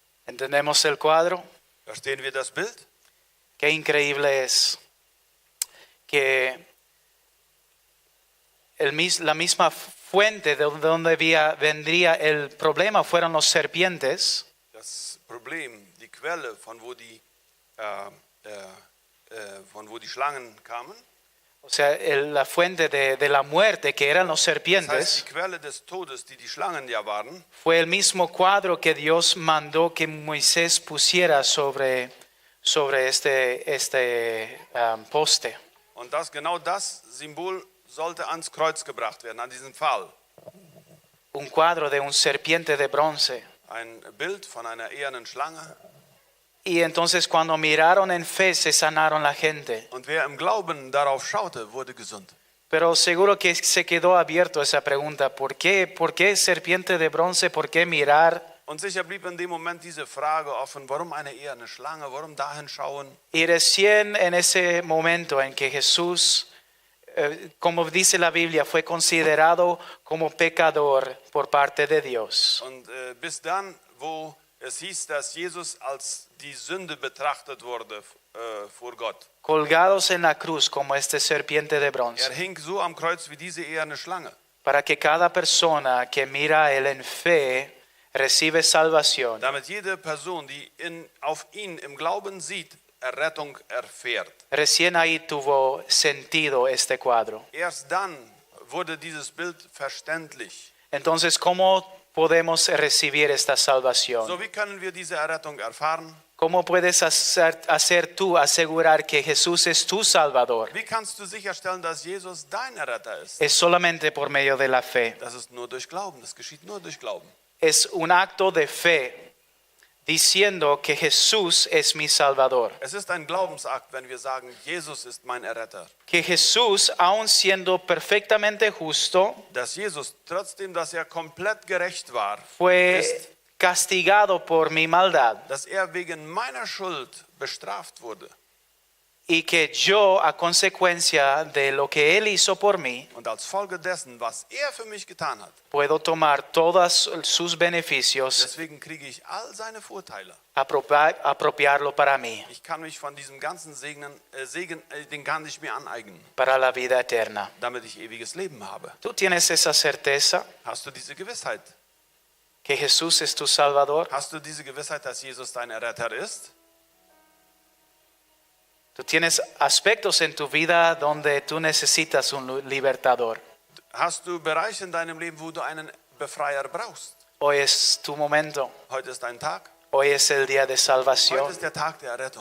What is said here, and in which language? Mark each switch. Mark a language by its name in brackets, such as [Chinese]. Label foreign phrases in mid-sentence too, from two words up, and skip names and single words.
[Spanish] ¿Entendemos el cuadro? [German] Verstehen wir das Bild? [Spanish] Qué increíble es que la misma fuente de donde vendría el problema fueron los serpientes. [German] Das Problem, die Quelle, von wo die Schlangen kamen, [Spanish] O sea, la fuente de la muerte, que eran los [German] das heißt, [Spanish] serpientes, [German] die Quelle des Todes, die Schlangen ja waren, [Spanish] fue el mismo cuadro que Dios mandó que Moisés pusiera sobre este poste. [German] und genau das Symbol sollte ans Kreuz gebracht werden, an diesen Pfahl. [Spanish] Un cuadro de un serpiente de bronce. [German] Ein Bild von einer ehernen Schlange. [Spanish] Y entonces cuando miraron en fe se sanaron la gente. [German] Und wer im Glauben darauf schaute, wurde gesund. [Spanish] Pero seguro que se quedó abierto esa pregunta. ¿Por qué? ¿Por qué serpiente de bronce? ¿Por qué mirar? [German] Und sicher blieb in dem Moment diese Frage offen, warum eine eherne Schlange, warum dahin schauen? [Spanish] Y recién en ese momento en que Jesús, como dice la Biblia, fue considerado como pecador por parte de Dios. [German] Und bis dann, wo es hieß, dass Jesus als die Sünde betrachtet wurde vor Gott. [Spanish] Colgados en la cruz como este serpiente de bronce. [German] Hing so am Kreuz wie diese eherne Schlange. [Spanish] Para que cada persona que mira a él en fe recibe salvación. [German] Damit jede Person, die auf ihn im Glauben sieht, Errettung erfährt. [Spanish] Recién ahí tuvo sentido este cuadro. [German] Erst dann wurde dieses Bild verständlich. [Spanish] Entonces, ¿cómo podemos recibir esta salvación? [German] So, wie können wir diese Errettung erfahren? [Spanish] ¿Cómo puedes hacer tú asegurar que Jesús es tu Salvador? [German] Wie kannst du sicherstellen, dass Jesus dein Erretter ist? [Spanish] Es solamente por medio de la fe. [German] Das ist nur durch Glauben, das geschieht nur durch Glauben. [Spanish] Es un acto de fe diciendo que Jesús es mi Salvador. [German] Es ist ein Glaubensakt, wenn wir sagen, Jesus ist mein Erretter. [Spanish] Que Jesús, aun siendo perfectamente justo, [German] Dass Jesus, trotzdem, dass er komplett gerecht war, [Spanish] fue castigado por mi maldad. [German] dass er wegen meiner Schuld bestraft wurde. [Spanish] Y que yo, a consecuencia de lo que Él hizo por mí, [German] Und als Folge dessen, was er für mich getan hat, [Spanish] puedo tomar todos sus beneficios, [German] deswegen kriege ich all seine Vorteile. [Spanish] apropiarlo para mí, [German] Ich kann mich von diesem ganzen Segen, den kann ich mir aneignen, [Spanish] para la vida eterna. [German] damit ich ewiges Leben habe. [Spanish] ¿Tú tienes esa certeza [German] Hast du diese Gewissheit? [Spanish] que Jesús es tu Salvador? [German] Hast du diese Gewissheit, dass Jesus dein Erretter ist? [Spanish] ¿Tú tienes aspectos en tu vida donde tú necesitas un libertador? [German] Hast du Bereiche in deinem Leben, wo du einen Befreier brauchst? [Spanish] Hoy es tu momento. [German] Heute ist dein Tag. [Spanish] Hoy es el día de [German] Heute [Spanish] salvación. [German] ist der Tag der Errettung.